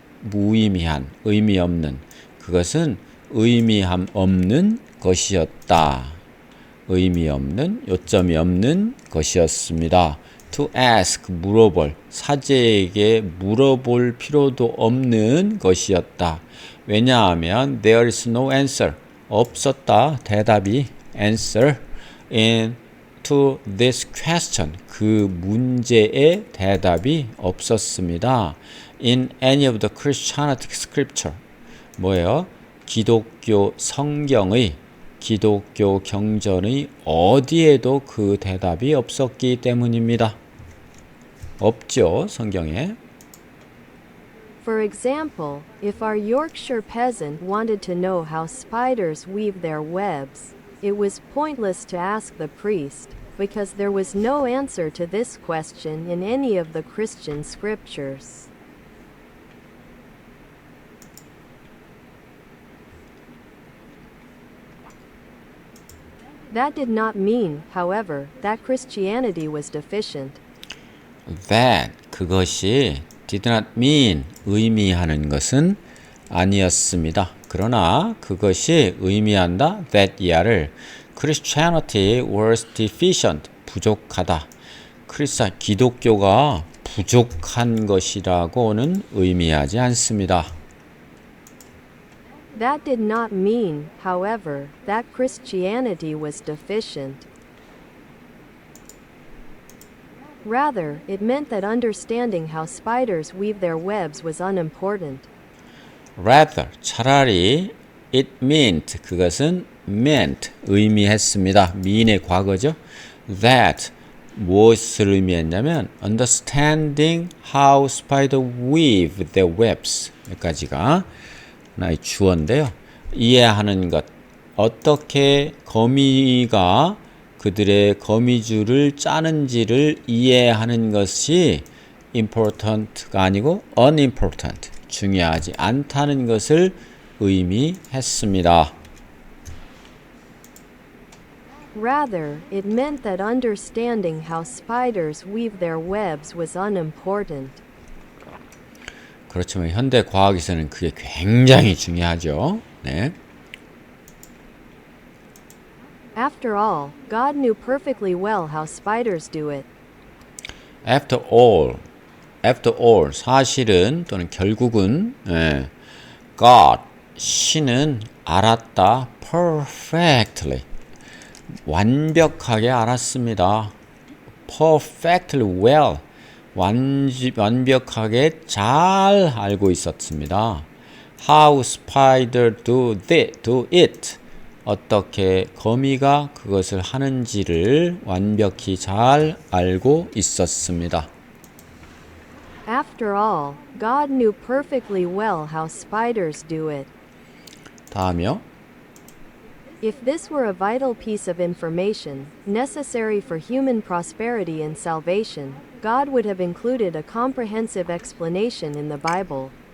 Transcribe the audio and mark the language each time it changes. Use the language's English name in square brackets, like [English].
[Korean] 무의미한, 의미 없는, 그것은 의미함 없는 것이었다. 의미 없는, 요점이 없는 것이었습니다. [English] To ask, [Korean] 물어볼, 사제에게 물어볼 필요도 없는 것이었다. 왜냐하면 [English] there is no answer, [Korean] 없었다, 대답이 [English] answer in to this question, [Korean] 그 문제의 대답이 없었습니다. [English] In any of the Christianity scripture, [Korean] 뭐예요? 기독교 성경의, 기독교 경전의 어디에도 그 대답이 없었기 때문입니다. 없죠, 성경에. [English] For example, if our Yorkshire peasant wanted to know how spiders weave their webs, it was pointless to ask the priest, because there was no answer to this question in any of the Christian scriptures. That did not mean, however, that Christianity was deficient. [Korean] That, 그것이 [English] did not mean, [Korean] 의미하는 것은 아니었습니다. 그러나 그것이 의미한다, that 이하를 [English] Christianity was deficient, [Korean] 부족하다. 기독교가 부족한 것이라고는 의미하지 않습니다. [English] That did not mean, however, that Christianity was deficient. Rather, it meant that understanding how spiders weave their webs was unimportant. Rather, [Korean] 차라리 [English] it meant, [Korean] 그것은 [English] meant, [Korean] 의미했습니다. mean의 과거죠. That, 무엇을 의미했냐면 [English] understanding how spiders weave their webs, [Korean] 여기까지가 하나의 주어인데요. 이해하는 것, 어떻게 거미가 그들의 거미줄을 짜는지를 이해하는 것이 important가 아니고 unimportant, 중요하지 않다는 것을 의미했습니다. [English] Rather, it meant that understanding how spiders weave their webs was unimportant. [Korean] 그렇지만 현대 과학에서는 그게 굉장히 중요하죠. 네. [English] After all, God knew perfectly well how spiders do it. After all, [Korean] 사실은 또는 결국은 God, 신은 알았다, perfectly, 완벽하게 알았습니다. [English] Perfectly well, [Korean] 완벽하게 잘 알고 있었습니다. [English] How spider do it, [Korean] 어떻게 거미가 그것을 하는지를 완벽히 잘 알고 있었습니다. [English] After all, God knew perfectly well how spiders do it. [Korean] 다음이요. [English] If this were a vital piece of information, necessary for human prosperity and salvation, God would have included a comprehensive explanation in the Bible.